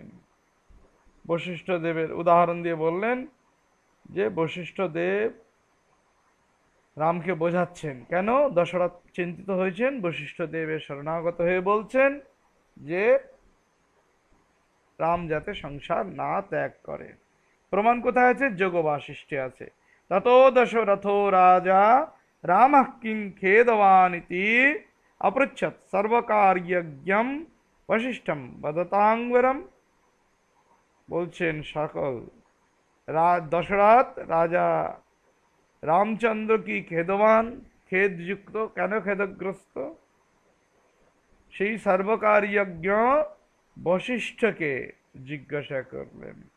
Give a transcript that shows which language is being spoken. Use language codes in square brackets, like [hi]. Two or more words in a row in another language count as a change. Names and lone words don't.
[bn] বশিষ্ঠ দেবের উদাহরণ দিয়ে বললেন যে বশিষ্ঠ দেব রামকে বোঝাচ্ছেন কেন দশরথ চিন্তিত হয়েছেন। বশিষ্ঠ দেবের শরণাগত হয়ে বলছেন যে রাম যাতে সংসার না ত্যাগ করে। প্রমাণ কোথায় আছে? যোগ বাসিষ্ঠে আছে। [sa] ততো দশরথ রাজা রাম কিং খেদবানিতি अपृच्छत सर्वकार्यज्ञम वशिष्ठम वदतांगवरम। [bn] বলছেন সকল দশরথ রাজা রামচন্দ্র কি খেদবান, খেদযুক্ত, কেন খেদগ্রস্ত? সেই সর্বকার্যজ্ঞ বশিষ্ঠকে জিজ্ঞাসা করলেন।